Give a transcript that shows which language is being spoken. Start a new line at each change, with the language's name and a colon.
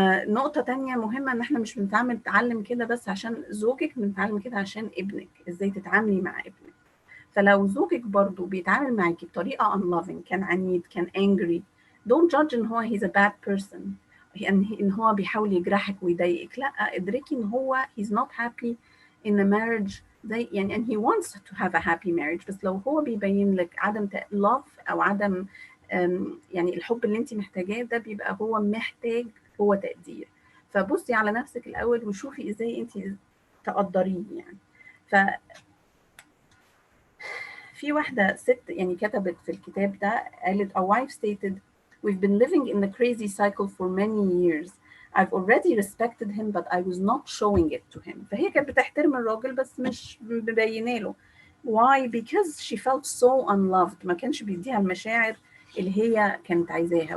Arabic: نقطة تانية مهمة، ان احنا مش بنتعلم كده بس عشان زوجك، بنتعلم كده عشان ابنك، ازاي تتعاملي مع ابنك. فلو زوجك برضو بيتعامل معاكي بطريقة unloving، كان عنيد، كان angry،
English: don't judge
Arabic: ان هو
English: he's a bad person،
Arabic: ان هو بيحاول يجرحك ويضايقك. لا، ادركي ان هو
English: he's not happy in a marriage زي يعني and he wants to have a happy marriage.
Arabic: بس لو هو بيبين لك عدم love او عدم يعني الحب اللي انت محتاجاه، ده بيبقى هو محتاج هو تقدير. فبصي على نفسك الاول وشوفي ازاي انت تقدريه. يعني في واحدة ست يعني كتبت في الكتاب ده، قالت
English: a wife stated we've been living in the crazy cycle for many years. I've already respected him but I was not showing it to him.
Arabic: فهي كانت بتحترم الراجل بس مش مبينه له.
English: Why? Because she felt so unloved.
Arabic: ما كانش بيديها المشاعر اللي هي كانت عايزاها.